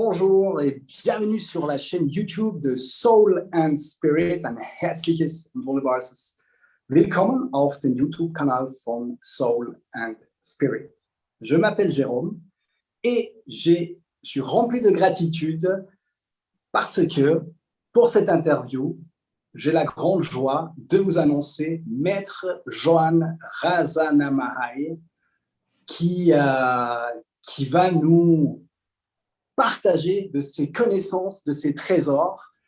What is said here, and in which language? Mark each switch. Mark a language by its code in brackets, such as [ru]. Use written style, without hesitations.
[fr] Bonjour et bienvenue sur la chaîne YouTube de Soul and Spirit. [de] Ein herzliches und wunderbares Willkommen auf dem YouTube-Kanal von Soul and Spirit. [fr] Je m'appelle Jérôme et je suis rempli de gratitude parce que pour cette interview, j'ai la grande joie de vous annoncer Maître Joanne Razanamahai qui va nous partager de ses connaissances, de ses trésors.